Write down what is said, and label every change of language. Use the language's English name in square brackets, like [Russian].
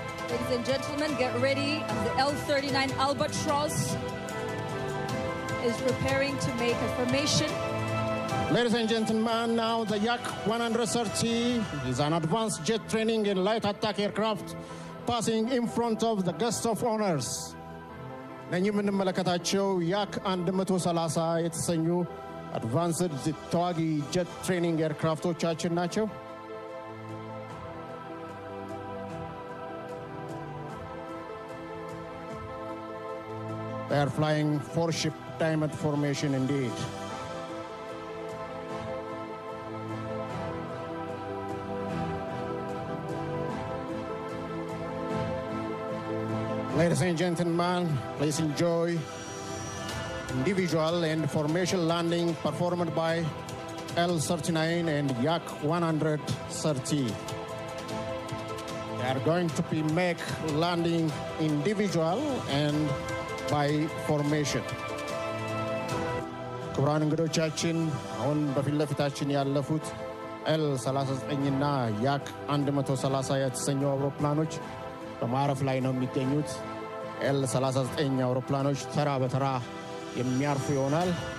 [English] Ladies and gentlemen, get ready as the L-39 Albatross is preparing to make a formation. Ladies and gentlemen, now the Yak 130 is an advanced jet training in light attack aircraft passing in front of the guest of honors. [Amharic] ነኚህ የምንመለከታቸው ያክ 130 የተሰኙ አድቫንስድ ተዋጊ ጀት ትሬኒንግ ኤርክራፍቶቻችን ናቸው። [English] They are flying four-ship diamond formation indeed. Ladies and gentlemen, please enjoy individual and formation landing performed by L-39 and Yak 130. They are going to be make landing individual and by formation. [Amharic] ክቡራን እንግዶቻችን አሁን በፊት ለፊታችን ያለፉት L-39 እና Yak 130 የተሰኙ አውሮፕላኖች በማረፍ ላይ ነው የሚገኙት። L-39 አውሮፕላኖች ተራ በተራ የሚያርፉ ይሆናል።